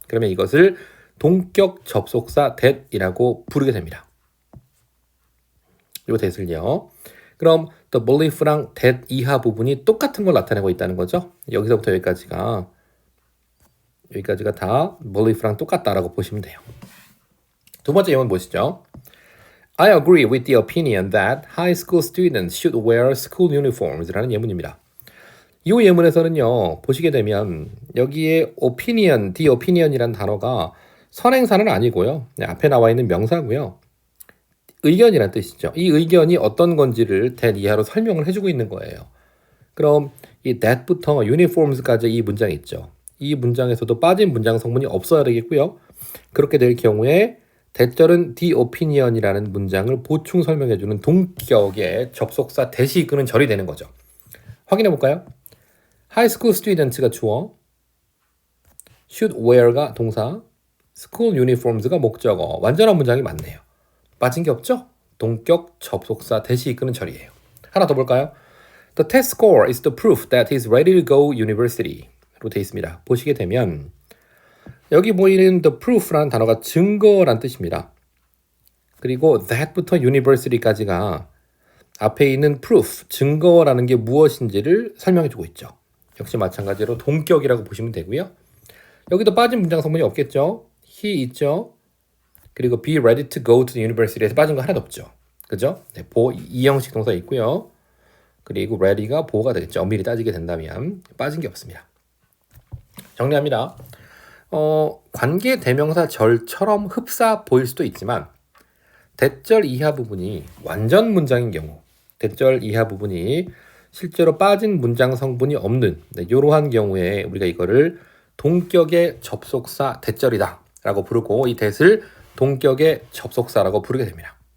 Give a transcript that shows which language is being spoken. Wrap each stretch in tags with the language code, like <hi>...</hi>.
<ko>그러면 이것을 동격 접속사 that이라고 부르게 됩니다. 이 that을요. 그럼 the belief랑 that 이하 부분이 똑같은 걸 나타내고 있다는 거죠. 여기서부터 여기까지가 다 belief랑 똑같다라고 보시면 돼요. 두 번째 예문 보시죠.</ko> <en>I agree with the opinion that high school students should wear school uniforms라는</en> <ko>예문입니다. 이 예문에서는요. 보시게 되면 여기에 opinion, the opinion이라는 단어가 선행사는 아니고요. 앞에 나와 있는 명사고요. 의견이란 뜻이죠. 이 의견이 어떤 건지를 that 이하로 설명을 해주고 있는 거예요. 그럼 이 that부터 uniforms까지 이 문장이 있죠. 이 문장에서도 빠진 문장 성분이 없어야 되겠고요. 그렇게 될 경우에 대절은 the opinion이라는 문장을 보충 설명해주는 동격의 접속사 that이 이끄는 절이 되는 거죠. 확인해 볼까요?</ko> <en>high school students가 주어, should wear가 동사, school uniforms가 목적어.</en> <ko>완전한 문장이 맞네요. 빠진 게 없죠? 동격 접속사 that이 이끄는 절이에요. 하나 더 볼까요?</ko> <en>The test score is the proof that he's ready to go university로</en> <ko>되어 있습니다. 보시게 되면 여기 보이는 the proof라는 단어가 증거란 뜻입니다. 그리고 that부터 university까지가 앞에 있는 proof, 증거라는 게 무엇인지를 설명해주고 있죠. 역시 마찬가지로 동격이라고 보시면 되고요. 여기도 빠진 문장 성분이 없겠죠. he 있죠. 그리고</ko> <en>be ready to go to the university에서</en> <ko>빠진 거 하나도 없죠. 그죠? 네, 이 형식 동사 있고요. 그리고 ready가 보호가 되겠죠. 엄밀히 따지게 된다면 빠진 게 없습니다. 정리합니다. 관계 대명사 절처럼 흡사 보일 수도 있지만 대절 이하 부분이 완전 문장인 경우 대절 이하 부분이 실제로 빠진 문장 성분이 없는 이러한 경우에 우리가 이거를 동격의 접속사 대절이다 라고 부르고 이 that을 동격의 접속사라고 부르게 됩니다.</ko>